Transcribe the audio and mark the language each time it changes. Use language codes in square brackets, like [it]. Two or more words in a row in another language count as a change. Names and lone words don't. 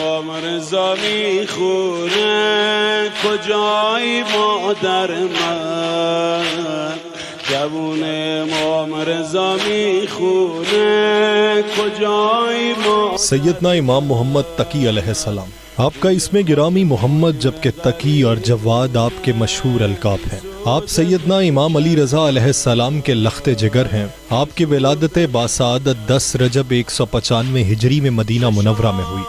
[fa] رضا میخونه کجای مادر من، جوون امام رضا میخونه کجای مادر. [ur] سیدنا امام محمد تقی علیہ السلام، آپ کا اسم گرامی محمد جبکہ تقی اور جواد آپ کے مشہور القاب ہیں۔ آپ سیدنا امام علی رضا علیہ السلام کے لخت جگر ہیں۔ آپ کی ولادت باسعادت 10 رجب 195 ہجری میں مدینہ منورہ میں ہوئی۔